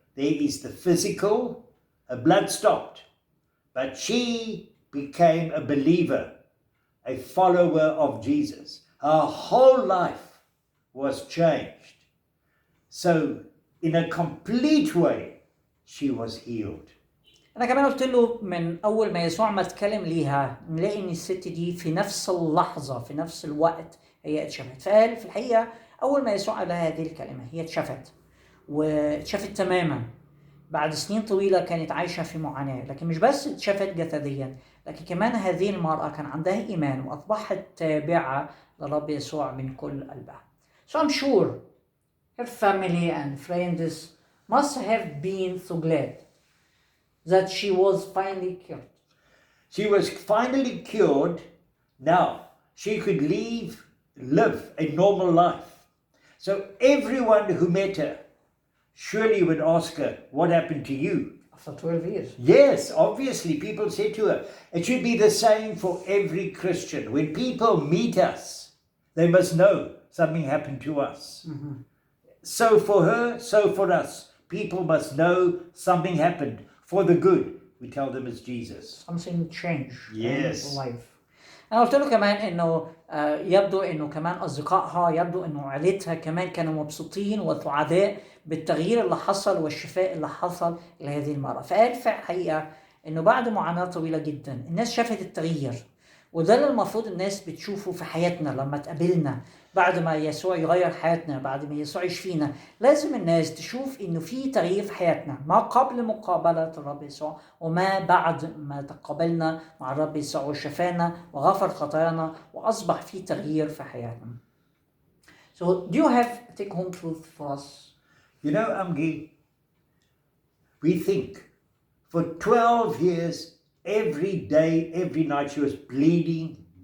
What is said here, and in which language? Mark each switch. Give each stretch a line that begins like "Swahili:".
English: there is the physical, her blood stopped. But she became a believer, a follower of Jesus. Her whole life was changed. So, in a complete way, she was healed.
Arabic: أنا كمان قلت له من أول ما يسوع ما اتكلم ليها نلاقي إن الست دي في نفس اللحظة في نفس الوقت هي اتشفت. فقال في الحقيقة أول ما يسوع قال لها هذه الكلمة هي اتشفت واتشفت تماما. بعد سنين طويلة كانت عايشة في معاناة، لكن مش بس اتشفت جسديا، لكن كمان هذه المرأة كان عندها إيمان وأصبحت تابعة لرب يسوع من كل قلبها.
English: So I'm sure her family and friends must have been so glad that she was finally cured. She was finally cured. Now she could live a normal life. So everyone who met her surely would ask her, what happened to you? After 12 years. Yes, obviously people said to her, it should be the same for every Christian. When people meet us, they must know something happened to us. Mm-hmm. So for her, so for us. People must know something happened for the good. We tell them it's Jesus. Something changed Yes. in life.
Arabic: أنا قلت له كمان إنه يبدو إنه كمان أصدقائها يبدو إنه عائلتها كمان كانوا مبسوطين وسعداء بالتغيير اللي حصل والشفاء اللي حصل لهذه المرأة. فقال في الحقيقة إنه بعد معاناة طويلة جدا الناس شافت التغيير، وده اللي المفروض الناس بتشوفه في حياتنا لما تقابلنا بعد ما يسوع يغير حياتنا، بعد ما يسوع يشفينا. لازم الناس تشوف إنه في تغيير في حياتنا ما قبل مقابلة الرب يسوع وما بعد ما تقابلنا مع الرب يسوع وشفانا وغفر خطايانا وأصبح في تغيير في حياتنا.
English: So do you have take home truth for us? You know, Amgi, we think for 12 years, every day, every night, she was bleeding.